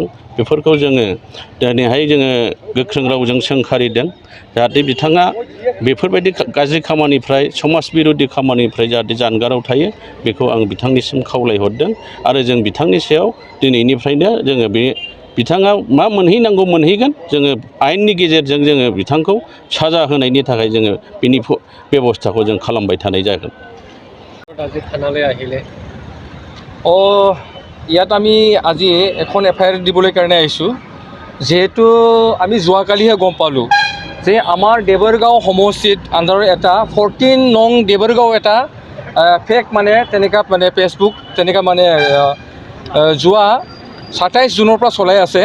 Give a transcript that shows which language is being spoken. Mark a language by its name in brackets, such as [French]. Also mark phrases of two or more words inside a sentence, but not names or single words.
[Bodo] बेफोरखौ जोङो दिनैहाय जोङो गोख्रों रावजों सोंखारिदों जाहाथे बिथाङा बेफोरबायदि गाज्रि खामानिफ्राय, समाज बिरुद्धि खामानिफ्राय जाहाथे जानगाराव थायो, बेखौ आं बिथांनिसिम खावलायहरदों। आरो जों बिथांनि सायाव दिनैनिफ्रायनो जोङो बिथाङा मा मोनहैनांगौ मोनहैगोन। जोङो आयेननि गेजेरजों जोङो बिथांखौ साजा होनायनि थाखाय जोङो बिनि बेबस्थाखौ जों खालामबाय थानाय जागोन। [Assamese] আজি থানালৈ আহিলে ইয়াত আমি আজি এখন FIR দিবলৈ কাৰণে আহিছোঁ। যিহেতু আমি যোৱাকালিহে গম পালোঁ যে আমাৰ দেবৰগাঁও সমষ্টিত আণ্ডাৰৰ এটা 14 নং দেবৰগাঁও এটা ফেক মানে তেনেকুৱা মানে ফেচবুক তেনেকুৱা মানে যোৱা 27 জুনৰ পৰা চলাই আছে।